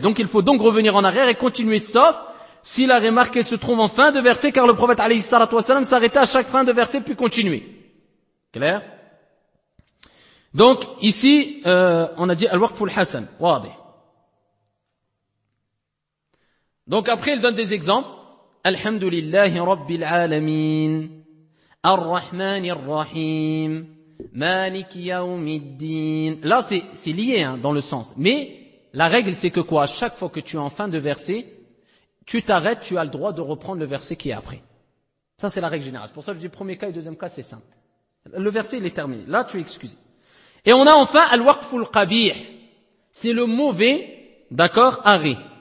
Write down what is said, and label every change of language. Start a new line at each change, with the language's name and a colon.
French: Donc il faut donc revenir en arrière et continuer, sauf si la remarque se trouve en fin de verset, car le prophète
Arabic: alayhi salatu wasalam
French: s'arrêtait à chaque fin de verset puis continuer. Clair? Donc ici, on a dit al-waqful hasan.
Arabic: Wadih.
French: Donc après, il donne des exemples.
Arabic: الحمد لله رب العالمين الرحمن الرحيم مالك يوم الدين.
French: Là c'est lié, hein, dans le sens, mais la règle c'est que quoi, à chaque fois que tu es en fin de verset, tu t'arrêtes, tu as le droit de reprendre le verset qui est après. Ça c'est la règle générale. C'est pour ça que je dis premier cas et deuxième cas, c'est simple, le verset il est terminé, là tu es excusé. Et on a enfin الوقف القبيح, c'est le mauvais, d'accord, arrêt.